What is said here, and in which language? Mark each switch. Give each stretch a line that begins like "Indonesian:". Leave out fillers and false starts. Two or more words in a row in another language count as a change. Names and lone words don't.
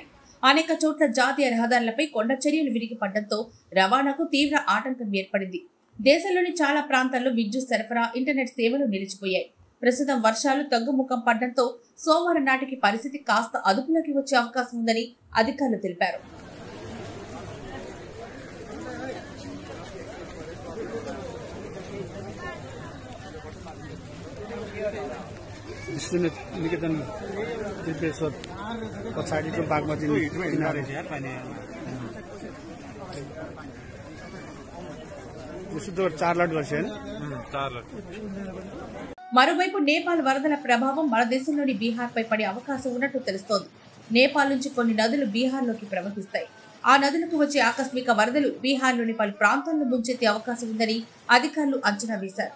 Telugu: అనేక చోట్ల జాతీయ రహదారులపై కొండ చర్యలు విరిగిపడడంతో రవాణాకు తీవ్ర ఆటంకం ఏర్పడింది. దేశంలోని చాలా ప్రాంతాల్లో విద్యుత్ సరఫరా, ఇంటర్నెట్ సేవలు నిలిచిపోయాయి. ప్రస్తుతం వర్షాలు తగ్గుముఖం పడడంతో సోమవారం నాటికి పరిస్థితి కాస్త అదుపులోకి వచ్చే అవకాశం ఉందని అధికారులు తెలిపారు.
Nepali: निकेतन त्रिपेश्वर पछाडिको बागमती किनारे
Telugu: మరోవైపు నేపాల్ వరదల ప్రభావం మన దేశంలోని బీహార్ పై పడే అవకాశం ఉన్నట్టు తెలుస్తోంది. నేపాల్ నుంచి కొన్ని నదులు బీహార్లోకి ప్రవహిస్తాయి. ఆ నదులకు వచ్చే ఆకస్మిక వరదలు బీహార్లోని పలు ప్రాంతాలను ముంచెత్తే అవకాశం ఉందని అధికారులు అంచనా వేశారు.